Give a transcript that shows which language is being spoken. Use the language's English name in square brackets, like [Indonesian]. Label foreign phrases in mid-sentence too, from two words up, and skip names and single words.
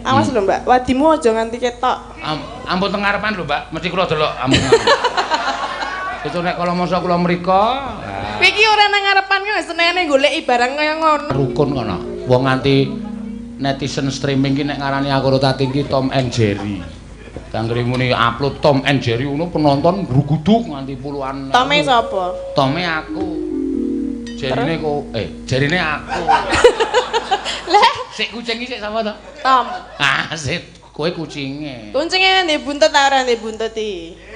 [Javanese] Awas lho Mbak, wadimu aja nganti ketok. Ampun teng ngarepan lho Mbak, mesti kula delok ampun. Itu nek kala masa kula mriko, Kowe iki ora nang ngarepan kok senengane goleki barang kaya ngono. Rukun kono. Wong nganti netizen streaming ki nek ngarani aku karo Tati ki Tom and Jerry. Tanggri muni upload Tom and Jerry ngono penonton gruguduk nganti puluhan. Tome sapa? Tome aku. Jerine kok jarine aku. Lah, Sik kucing iki sik sapa to? Tom. Ah, sik kowe kucinge. Kuncingnya ndek buntut ta ora ndek buntut iki?